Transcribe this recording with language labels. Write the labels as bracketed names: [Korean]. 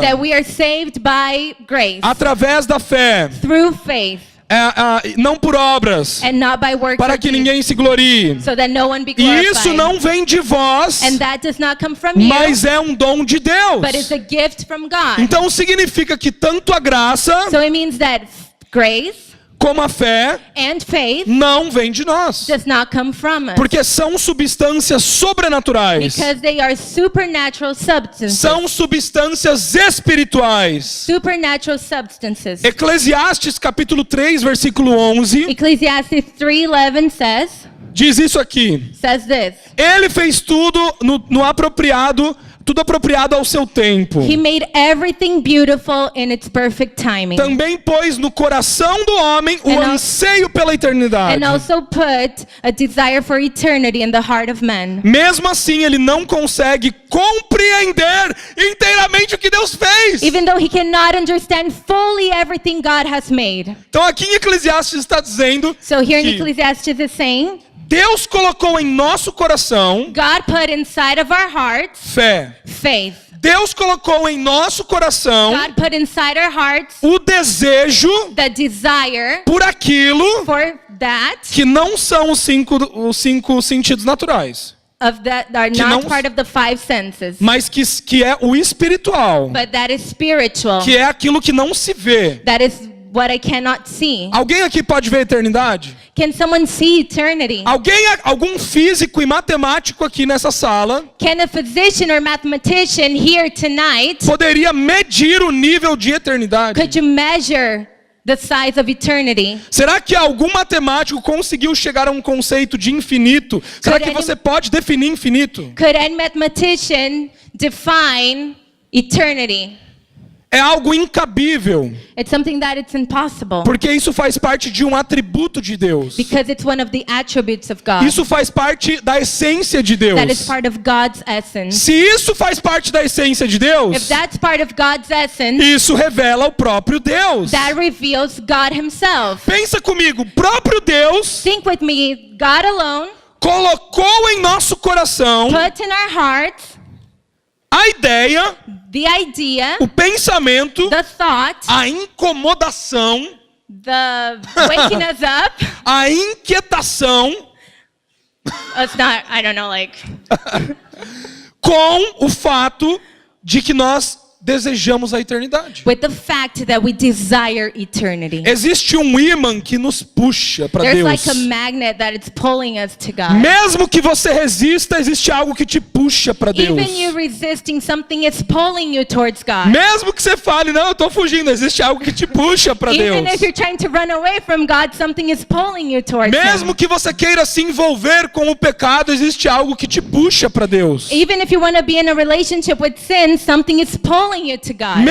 [English] that we are saved by grace [Portuguese] através da fé, [English] through faith [Portuguese] não por obras, [English] and not by works [Portuguese] para [English] of [Portuguese] que [English] deeds, [Portuguese] ninguém se glorie. [English] so that no one be [Portuguese] E [English] glorified. [Portuguese] isso não vem de vós, [English] And that does not come from you, [Portuguese] mas é um dom de Deus. [English] but it's a gift from God. [Portuguese] Então significa que tanto a graça [English] So it means that grace [Portuguese] como a fé [English] and faith [Portuguese] não vem de nós, [English] does not come from us, [Portuguese] porque são substâncias sobrenaturais, [English] because they are supernatural substances. [Portuguese] são substâncias espirituais. [English] Supernatural substances. [Portuguese] Eclesiastes capítulo 3, versículo 11, [English] Ecclesiastes 3:11 [Portuguese] diz isso aqui: [English] says this. [Portuguese] Ele fez tudo no apropriado, tudo apropriado ao seu tempo. [English] He made everything beautiful in its perfect timing. [Portuguese] Também pôs no coração do homem o [English] And al- [Portuguese] anseio pela eternidade. [English] And also put a desire for eternity in the heart of man. [Portuguese] Mesmo assim, ele não consegue compreender inteiramente o que Deus fez. [English] Even though he cannot understand fully everything God has made. [Portuguese] Então aqui em Eclesiastes está dizendo [English] So here in [Portuguese] que [English] Ecclesiastes is saying, [Portuguese] Deus colocou em nosso coração [English] God put inside of our hearts [Portuguese] fé. [English] faith. [Portuguese] Deus colocou em nosso coração [English] God put inside our hearts [Portuguese] o desejo [English] the desire [Portuguese] por aquilo [English] for that [Portuguese] que não são os cinco sentidos naturais, [English] of that are [Portuguese] Que [English] not [Portuguese] não- [English] part of the 5 senses, [Portuguese] mas que é o espiritual, [English] but that is spiritual. [Portuguese] que é aquilo que não se vê. [English] That is what I cannot see. [Portuguese] Alguém aqui pode ver a eternidade? [English] Can someone see eternity? [Portuguese] Algum físico e matemático aqui nessa sala [English] Can a physician or mathematician here tonight, [Portuguese] poderia medir o nível de eternidade? [English] could you measure the size of eternity? [Portuguese] Será que algum matemático conseguiu chegar a um conceito de infinito? Será que você pode definir infinito? [English] Could any mathematician define eternity? [Portuguese] É algo incabível, [English] It's something that it's impossible, [Portuguese] porque isso faz parte de um atributo de Deus. [English] because it's one of the attributes of God. [Portuguese] Isso faz parte da essência de Deus. [English] That is part of God's essence. [Portuguese] Se isso faz parte da essência de Deus, [English] If that's part of God's essence, [Portuguese] isso revela o próprio Deus. [English] that reveals God himself. [Portuguese] Pensa comigo, o próprio Deus [English] Think with me, God alone [Portuguese] colocou em nosso coração [English] put in our hearts [Portuguese] a ideia, [English] the idea, [Portuguese] o pensamento, [English] the thought, [Portuguese] a incomodação, [English] the waking us up, [Portuguese] a inquietação [English] It's not, I don't know, like... [Portuguese] Com o fato de que nós desejamos a eternidade. [English] With the fact that we desire eternity. [Portuguese] Existe um ímã que nos puxa para [English] There's [Portuguese] Deus. [English] like a magnet that it's pulling us to God. [Portuguese] Mesmo que você resista, existe algo que te puxa para Deus. [English] Even you resisting something, is pulling you towards God. [Portuguese] Mesmo que você fale, não, eu estou fugindo, existe algo que te puxa para Deus. [English] Even if you're trying to run away from God, something is pulling you towards [Portuguese] Mesmo [English] Him. [Portuguese] que você queira se envolver com o pecado, existe algo que te puxa para Deus. [English] Even if you want to be in a relationship with sin, something is pulling you to God.